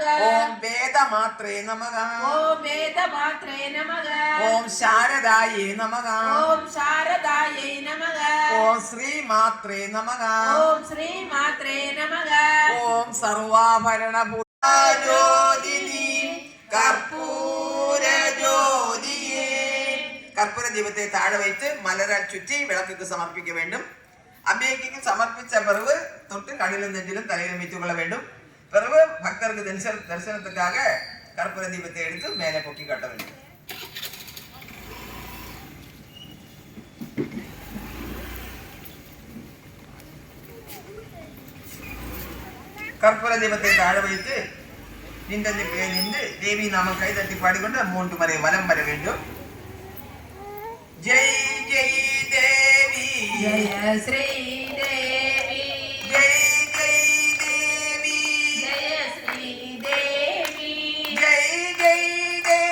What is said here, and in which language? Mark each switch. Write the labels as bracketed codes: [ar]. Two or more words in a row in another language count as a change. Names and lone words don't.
[sa] ओम वेदमात्रे नमः ओम वेदमात्रे नमः ओम शारदाये नमः ओम शारदायै नमः ओम श्रीमात्रे नमः ओम श्रीमात्रे नमः ओम सर्वाभरणभूताज्योतिनी [ta] கற்பூரஜோதியே கற்பூர தீபத்தை தாழ வைத்து மலரால் சுற்றி விளக்குக்கு சமர்ப்பிக்க வேண்டும். அம்பிகைக்கு சமர்ப்பித்த பிறகு தொட்டு கண்ணிலும் நெஞ்சிலும் தலையில் வைத்துக் கொள்ள வேண்டும். பிறகு பக்தருக்கு தரிசனத்துக்காக கற்பூர தீபத்தை எடுத்து மேலே பொக்கி காட்ட வேண்டும். கற்பூர தீபத்தை தாழ வைத்து நின்று தேவி நாமம் கைதட்டி பாடிக்கொண்டு 3 முறை வலம் வர வேண்டும். ஜெய் ஜெய் தேவி [sa] जय श्री देवी [ta] ஜெய் ஜெய் தேவி [sa] जय श्री देवी [ta] ஜெய் ஜெய்